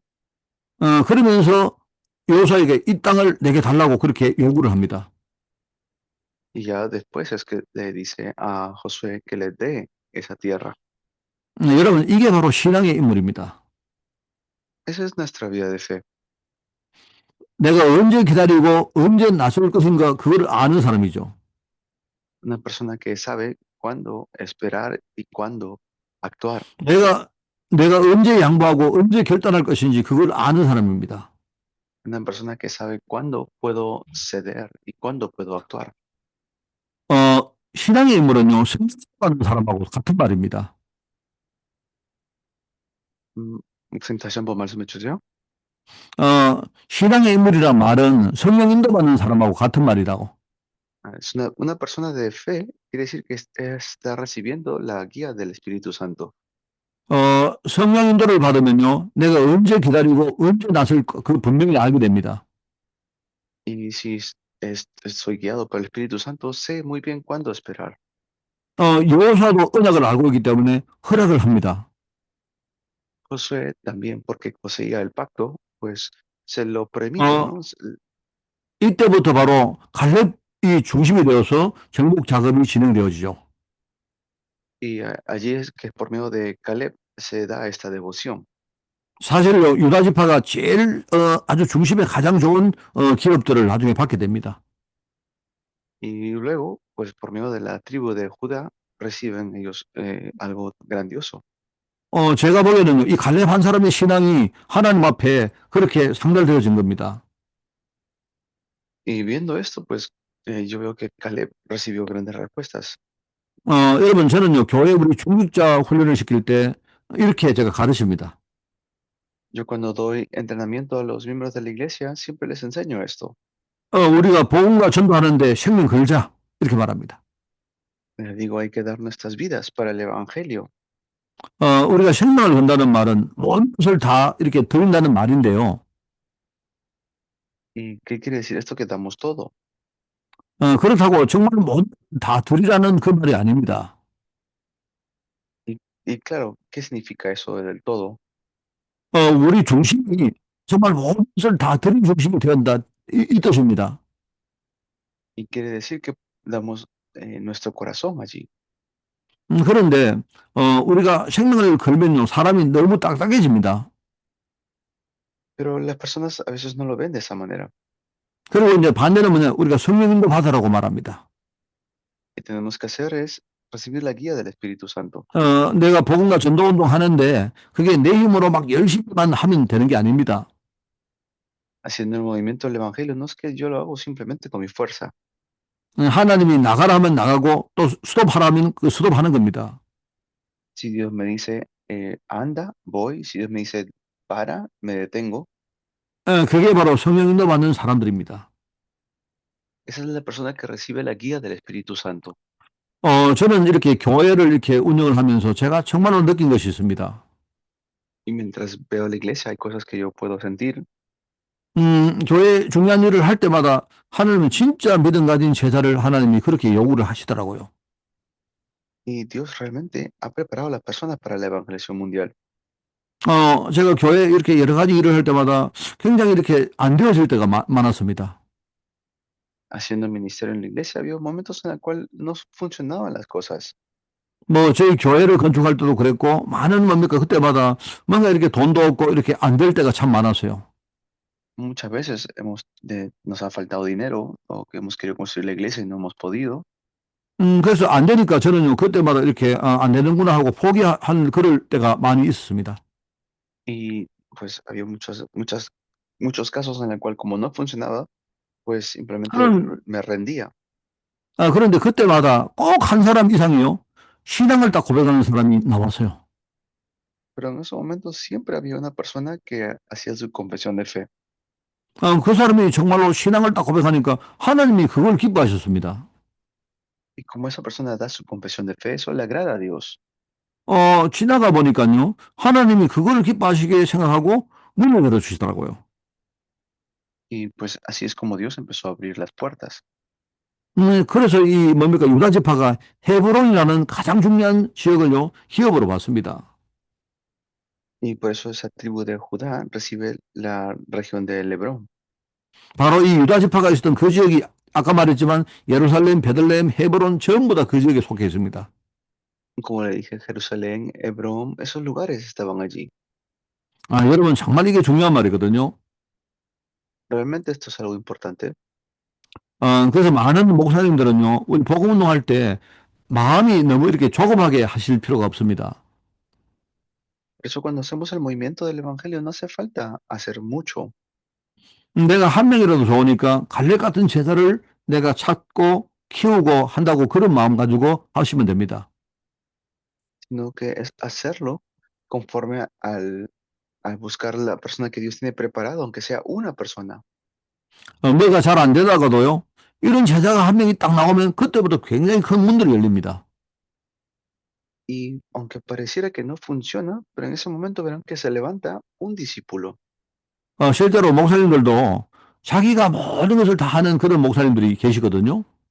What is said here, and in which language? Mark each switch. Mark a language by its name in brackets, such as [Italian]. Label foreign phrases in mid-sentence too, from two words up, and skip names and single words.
[Korean] 그러면서 여호수아에게 이 땅을 내게 달라고 그렇게 요구를 합니다. [Spanish] Y ya después es que le dice a Josué que le dé esa tierra. [Korean] 여러분, 이게 바로 신앙의 인물입니다. [Spanish] Esa es nuestra vida de fe. [Korean] 내가 언제 기다리고 언제 나설 것인가 그걸 아는 사람이죠. [Spanish] Una persona que sabe cuándo esperar y cuándo actuar. [Korean] 내가 언제 양보하고 언제 결단할 것인지 그걸 아는 사람입니다. [Spanish] Una persona que sabe cuándo puedo ceder y cuándo puedo actuar. [Korean] 신앙의 인물은요, 성장하는 사람하고 같은 말입니다. Mm, 선생님 다시 한번 말씀해 주세요. 신앙의 인물이란 말은 성령 인도받는 사람하고 같은 말이라고. [Spanish] Es una persona de fe, quiere decir que está recibiendo la guía del Espíritu Santo. [Korean] 성령 인도를 받으면요, 내가 언제 기다리고 언제 나설 그 분명히 알게 됩니다. [Spanish] Y si soy guiado por el Espíritu Santo, sé muy bien cuándo esperar. [Korean] 여호수아도 언약을 알고 있기 때문에 허락을 합니다. [Spanish] Josué también, porque poseía el pacto, pues se lo permite, 어, ¿no? [Korean] 이때부터 바로 갈렙이 중심이 되어서 정복 작업이 진행되어지죠. [Spanish] Y allí es que por medio de Caleb se da esta devoción. [Korean] 사실요, 유다 지파가 제일 아주 중심에 가장 좋은 기업들을 나중에 받게 됩니다. [Spanish] Y luego, pues por medio de la tribu de Judá, reciben ellos algo grandioso. [Korean] 제가 보기에는 이 갈렙 한 사람의 신앙이 하나님 앞에 그렇게 상달되어진 겁니다. [Spanish] Y viendo esto, pues yo veo que Caleb recibió grandes respuestas. [Korean] 여러분, 저는요, 교회 우리 중직자 훈련을 시킬 때 이렇게 제가 가르칩니다. [Spanish] Yo cuando doy entrenamiento a los miembros de la iglesia, siempre les enseño esto. [Korean] 우리가 복음과 전도하는데 생명 걸자. 이렇게 말합니다. [Spanish] Les digo, hay que dar nuestras vidas para el evangelio. [Korean] 우리가 생명을 건다는 말은 모든 것을 다 이렇게 드린다는 말인데요. [Spanish] ¿Y qué quiere decir esto? Que damos todo. [Korean] 그렇다고 정말 모든 다 드리라는 그 말이 아닙니다. [Spanish] Y claro, ¿qué significa eso del todo? [Korean] 우리 중심이 정말 모든 것을 다 드린 중심이 되었다. 이 뜻입니다. [Spanish] Y quiere decir que damos nuestro corazón allí. [Korean] 그런데 우리가 생명을 걸면요, 사람이 너무 딱딱해집니다. [Spanish] Pero las personas a veces no lo ven de esa manera. [Korean] 그리고 이제 반대로 뭐냐, 우리가 성령인도 받으라고 말합니다. [Spanish] Lo que tenemos que hacer es recibir la guía del Espíritu Santo. [Korean] 내가 복음과 전도 운동 하는데 그게 내 힘으로 막 열심히만 하면 되는 게 아닙니다. [Spanish] Haciendo el movimiento del Evangelio, no es que yo lo hago simplemente con mi fuerza. [Korean] 하나님이 나가라 하면 나가고 또 스톱하라면 그 스톱하는 겁니다. [Spanish] Si Dios me dice, anda, voy. Si Dios me dice, para, me detengo. [Korean] 그게 바로 성령인도 받는 사람들입니다. [Spanish] Esa es la persona que recibe la guía del Espíritu Santo. [Korean] 저는 이렇게 교회를 이렇게 운영을 하면서 제가 정말로 느낀 것이 있습니다. [Spanish] Y mientras veo la iglesia, hay cosas que yo puedo sentir. [Korean] 교회 중요한 일을 할 때마다 하나님은 진짜 믿음 가진 제자를 하나님이 그렇게 요구를 하시더라고요. [Spanish] Y Dios realmente ha preparado a las personas para la evangelización mundial. [Korean] 제가 교회 이렇게 여러 가지 일을 할 때마다 굉장히 이렇게 안 되어질 때가 많았습니다. [Spanish] Haciendo ministerio en la iglesia, había momentos en el cual no funcionaban las cosas. [Korean] 저희 교회를 건축할 때도 그랬고, 많은 뭡니까, 그때마다 뭔가 이렇게 돈도 없고 이렇게 안 될 때가 참 많았어요. [Spanish] Muchas veces nos ha faltado dinero o que hemos querido construir la iglesia y no hemos podido. [Korean] 그래서 안 되니까 저는요, 그때마다 이렇게, 안 되는구나 하고 포기한 그럴 때가 많이 있었습니다. [Spanish] Y pues había muchos casos en el cual como no funcionaba, pues simplemente [Korean] 저는, [Spanish] me rendía. [Korean] 그런데 그때마다 꼭 한 사람 이상이요, 신앙을 딱 고백하는 사람이 나왔어요. [Spanish] Pero en esos momentos siempre había una persona que hacía su confesión de fe. [Korean] 그 사람이 정말로 신앙을 딱 고백하니까 하나님이 그걸 기뻐하셨습니다. [Spanish] Y como esa persona da su confesión de fe, eso le agrada a Dios. [Korean] 지나가 보니까요, 하나님이 그걸 기뻐하시게 생각하고 문을 열어주시더라고요. [Spanish] Y pues así es como Dios empezó a abrir las puertas. [Korean] 그래서 이 뭡니까, 유다 지파가 헤브론이라는 가장 중요한 지역을요, 기업으로 받습니다. [Spanish] Y por eso esa tribu de Judá recibe la región de Lebrón. [Korean] 바로 이 유다 지파가 있었던 그 지역이 아까 말했지만 예루살렘, 베들레헴, 헤브론 전부 다 그 지역에 속해 있습니다. [Spanish] Como le dije, Jerusalén, Hebrón, esos lugares estaban allí. [Korean] 여러분, 정말 이게 중요한 말이거든요. [Spanish] Realmente esto es algo importante. [Korean] 그래서 많은 목사님들은요, 우리 복음 운동할 때 마음이 너무 이렇게 조급하게 하실 필요가 없습니다. [Spanish] Por eso cuando hacemos el movimiento del Evangelio no hace falta hacer mucho. [Korean] 내가 한 명이라도 좋으니까 갈렙 같은 제자를 내가 찾고 키우고 한다고 그런 마음 가지고 하시면 됩니다. [Spanish] sino que es hacerlo conforme al buscar la persona que Dios tiene preparado, aunque sea una persona. [Korean] 뭐가 잘 안 되다가도요. 이런 제자가 한 명이 딱 나오면 그때부터 굉장히 큰 문들이 열립니다. [Spanish] Y aunque pareciera que no funciona, pero en ese momento verán que se levanta un discípulo. [Korean] 실제로 목사님들도 자기가 모든 것을 다 하는 그런 목사님들이 계시거든요.